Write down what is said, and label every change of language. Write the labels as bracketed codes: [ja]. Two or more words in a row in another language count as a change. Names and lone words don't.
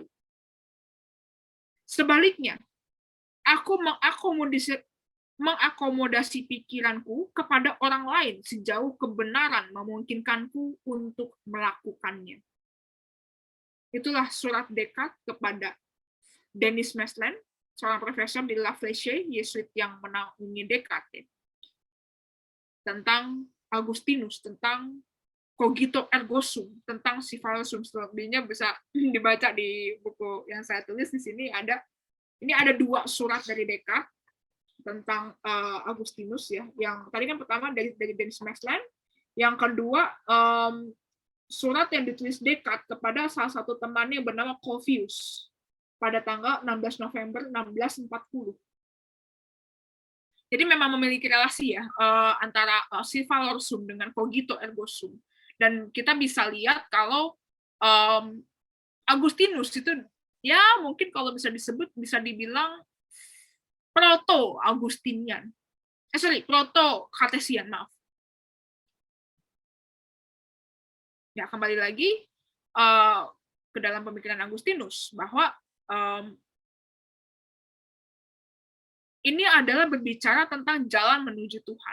[id] Sebaliknya, aku mengakomodasi pikiranku kepada orang lain sejauh kebenaran memungkinkanku untuk melakukannya. Itulah surat Descartes kepada Denis Masland, seorang profesor di La Fleche, Yesuit yang menaungi Descartes, tentang Agustinus, tentang [la] cogito ergo sum, [id] tentang [la] sifal sum. [id] Selebihnya bisa dibaca di buku yang saya tulis di sini. Ini ada 2 surat dari Descartes tentang Agustinus ya. Yang tadi kan pertama dari Denis Masland, yang kedua surat yang ditulis Descartes kepada salah satu temannya yang bernama Corvius pada tanggal 16 November 1640. Jadi memang memiliki relasi ya antara [la] sifal sum [id] dengan [la] cogito ergo sum. [id] Dan kita bisa lihat kalau Agustinus itu ya mungkin kalau bisa dibilang proto Agustinian. Proto Cartesian, maaf. Ya, kembali lagi ke dalam pemikiran Agustinus bahwa ini adalah berbicara tentang jalan menuju Tuhan.